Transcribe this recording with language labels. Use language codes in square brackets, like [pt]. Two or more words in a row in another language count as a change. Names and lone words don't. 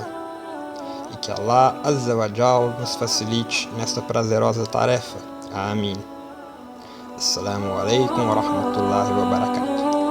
[pt] E que Allah [ar] عز وجل [pt] nos facilite nesta prazerosa tarefa. Amém. [ar] السلام عليكم ورحمة الله وبركاته.